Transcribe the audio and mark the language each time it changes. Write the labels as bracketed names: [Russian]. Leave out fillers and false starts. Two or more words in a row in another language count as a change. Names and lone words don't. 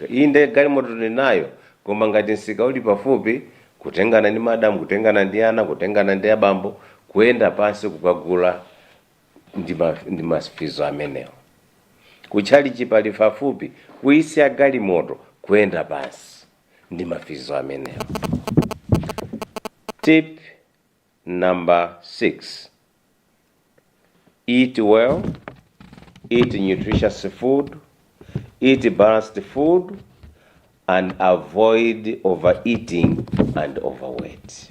[Nyanja] Inde galimoto ndinayo, koma ngati nsika uli pafupi, kutengana ndi madamu, kutengana ndi ana, kutengana ndi abambo, kuyenda pansi kukagula ndi mafizo amenewo. Kuchalichi pali pafupi, kuyisiya galimoto kuyenda pansi ndi mafizo amenewo. [English] Tip number 6. Eat well, eat nutritious food, eat balanced food, and avoid overeating and overweight.